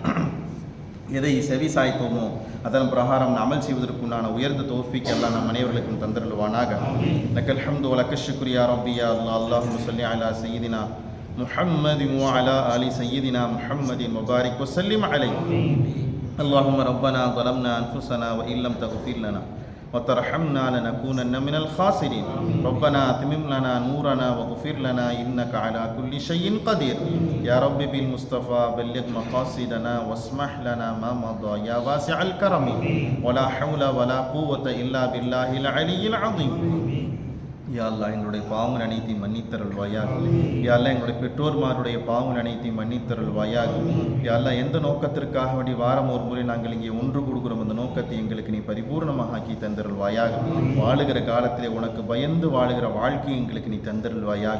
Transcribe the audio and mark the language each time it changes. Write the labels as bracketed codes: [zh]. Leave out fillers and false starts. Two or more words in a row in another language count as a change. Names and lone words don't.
[ta] எதை செவி சாய்த்தோமோ அதன் பிரகாரம் அமல் செய்வதற்குண்டான உயர்ந்த தௌஃபீக் எல்லாம் நம் அனைவர்களுக்கும் தந்தருள்வானாக. [ar] لك الحمد و لك الشكر يا ربي يا الله. اللهم صل على سيدنا محمد و على آل سيدنا محمد بارك و سلم عليه. اللهم ربنا ظلمنا أنفسنا وإن لم تغفر لنا وترحمنا لنكونن من الخاسرين. ربنا أتمم لنا نورنا واغفر لنا إنك على كل شيء قدير. يا رب بالمصطفى بلغ مقاصدنا واسمح لنا ما مضى يا واسع الكرم ولا حول ولا قوة إلا بالله العلي العظيم. [ta] யா அல்லாஹ் எங்களுடைய பாவங்கள் அனைத்தையும் மன்னித்தருள்வாயாக. யா அல்லாஹ் எங்களுடைய பெற்றோர்மாருடைய பாவங்கள் அனைத்தையும் மன்னித்தருள்வாயாக. யா அல்லாஹ் எந்த நோக்கத்திற்காக வேண்டி வாரம் ஒரு முறை நாங்கள் இங்கே ஒன்று கொடுக்கிறோம், அந்த நோக்கத்தை எங்களுக்கு நீ பரிபூர்ணமாக ஆக்கி தந்தருள்வாயாக. வாழுகிற காலத்திலே உனக்கு பயந்து வாழுகிற வாழ்க்கையை எங்களுக்கு நீ தந்தருள்வாயாக.